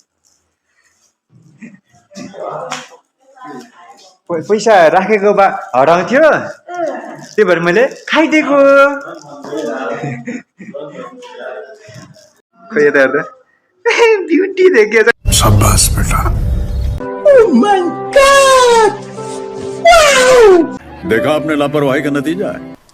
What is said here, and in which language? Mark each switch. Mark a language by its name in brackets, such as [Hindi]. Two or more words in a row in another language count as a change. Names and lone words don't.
[Nepali] पैसा राखेको बा हराउँथ्यो त्यही भएर मैले खाइदिएको खोइ यता हेर्दा ब्युटी देखेछ [Hindi] शाबाश बेटा देखा आपने लापरवाही का नतीजा है